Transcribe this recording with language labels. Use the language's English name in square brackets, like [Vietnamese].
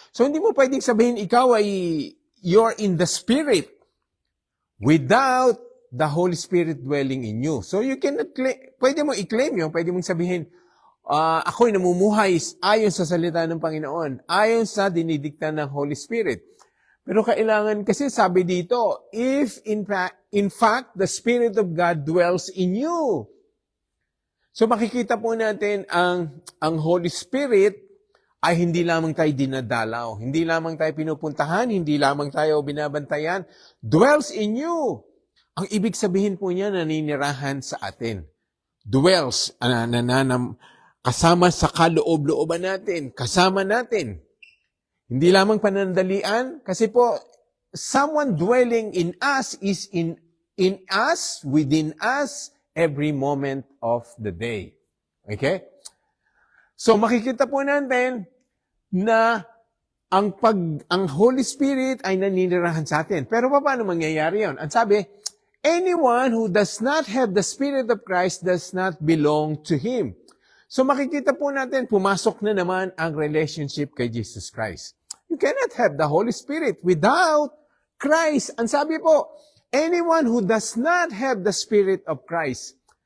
[Filipino] So, hindi mo pwedeng sabihin ikaw ay [English] you're in the Spirit without the Holy Spirit dwelling in you. [Filipino] So, [English] you cannot [Filipino] pwede mo i-claim yun, pwede mong sabihin, ako'y namumuhay ayon sa salita ng Panginoon, ayon sa dinidikta ng Holy Spirit. Pero kailangan kasi sabi dito, [English] if in fact the Spirit of God dwells in you. [Filipino] So, makikita po natin ang Holy Spirit ay hindi lamang tayo dinadalaw, hindi lamang tayo pinupuntahan, hindi lamang tayo binabantayan, [English] dwells in you. [Filipino] Ang ibig sabihin po niya, naninirahan sa atin. Dwells, kasama sa kaloob-looban natin, kasama natin. Hindi lamang panandalian, kasi po, [English] someone dwelling in us is in us, within us, every moment of the day. Okay? [Filipino] So makikita po natin na ang Holy Spirit ay naninirahan sa atin. Pero paano mangyayari yun? Ang sabi, [English] anyone who does not have the Spirit of Christ does not belong to Him. [Filipino] So makikita po natin, pumasok na naman ang relationship kay Jesus Christ. [English] You cannot have the Holy Spirit without Christ. [Filipino] Ang sabi po, [English] anyone who does not have the Spirit of Christ.